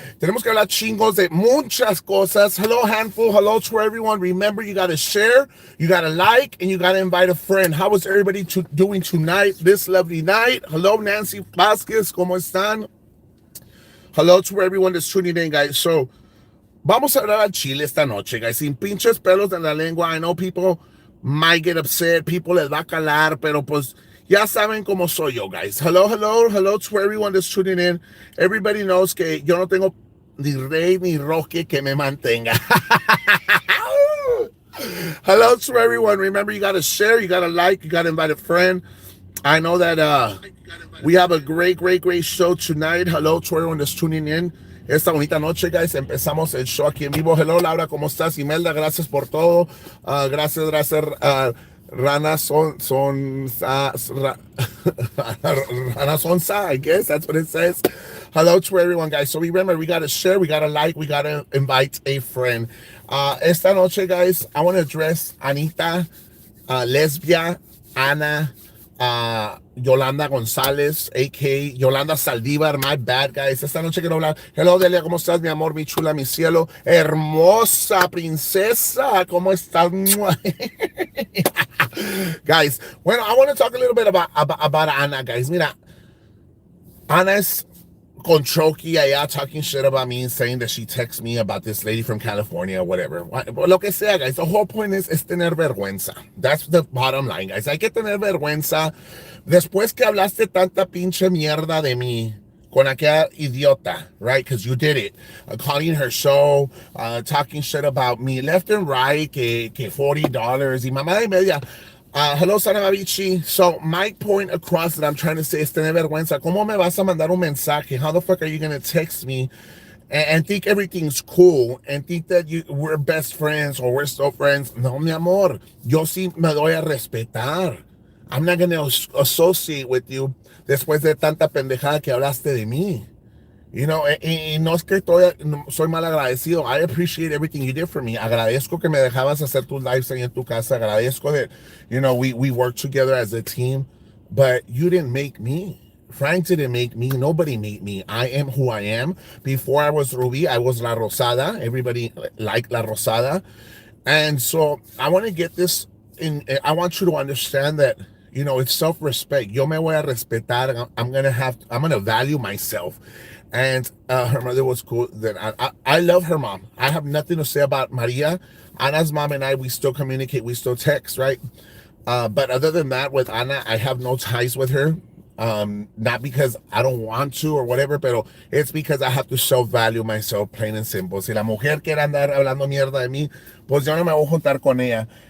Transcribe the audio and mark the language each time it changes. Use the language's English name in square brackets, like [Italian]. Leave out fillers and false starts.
[Spanish] Tenemos que hablar chingos de muchas cosas. [English] Hello, handful. Hello to everyone. Remember, you got to share, you got to like, and you got to invite a friend. How is everybody doing tonight, this lovely night? Hello, Nancy Vasquez. [Spanish] ¿Cómo están? [English] Hello to everyone that's tuning in, guys. [Spanish] So, vamos a hablar al chile esta noche, guys. Sin pinches pelos en la lengua. [English] I know people might get upset, people [Spanish] les va a calar, pero pues ya saben cómo soy yo, guys. [English] Hello to everyone that's tuning in. Everybody knows [Spanish] que yo no tengo ni rey ni roque que me mantenga. [English] Hello to everyone. Remember, you gotta share, you gotta like, you gotta invite a friend. I know that we have a great show tonight. Hello to everyone that's tuning in. [Spanish] Esta bonita noche, guys, empezamos el show aquí en vivo. Hello, Laura, ¿cómo estás? Imelda, gracias por todo. Gracias. [English] Rana Rana Sonsa, I guess that's what it says. Hello to everyone, guys. So remember, we got to share, we got to like, we got to invite a friend. [Spanish] Esta noche, [English] guys, I want to address Anita, Lesbia, Ana, Yolanda González, a.k.a. Yolanda Saldívar, my bad, guys. [Spanish] Esta noche quiero hablar. Hello, Delia, ¿cómo estás, mi amor, mi chula, mi cielo? Hermosa princesa, ¿cómo estás? [English] Guys, [Spanish] bueno, [English] I want to talk a little bit about Ana, guys. [Spanish] Mira, Ana es con chokey allá [English] talking shit about me, saying that she texts me about this lady from California or whatever. [Spanish] Lo que sea, [English] guys. The whole point is [Spanish] tener vergüenza. [English] That's the bottom line, guys. [Spanish] Hay que tener vergüenza. Después que hablaste tanta pinche mierda de mí con aquella idiota, right? [English] Because you did it. Calling her show, talking shit about me left and right, [Spanish] que $40 y mamá de media. [English] Hello, Sana Babichi. So, my point across that I'm trying to say is tener vergüenza. [Spanish] ¿Cómo me vas a mandar un mensaje? [English] How the fuck are you going to text me and think everything's cool and think that we're best friends or we're still friends? [Spanish] No, mi amor. Yo sí me doy a respetar. [English] I'm not going to associate with you [Spanish] después de tanta pendejada que hablaste de mí. [English] You know, [Spanish] y no es que soy mal agradecido. [English] I appreciate everything you did for me. [Spanish] Agradezco que me dejabas hacer tus lives ahí en tu casa. Agradezco [English] that, you know, we worked together as a team. But you didn't make me. Frank didn't make me. Nobody made me. I am who I am. Before I was Ruby, I was La Rosada. Everybody liked La Rosada. And so I want to get this in. I want you to understand that, you know, it's self-respect. [Spanish] Yo me voy a respetar. [English] I'm going to value myself. And her mother was cool. That I love her mom. I have nothing to say about Maria. Ana's mom and I, we still communicate. We still text, right? But other than that, with Ana, I have no ties with her. Not because I don't want to or whatever, [Spanish] pero [English] it's because I have to self-value myself, plain and simple. [Spanish] Si la mujer quiere andar hablando mierda de mí, pues yo no me voy a juntar con ella.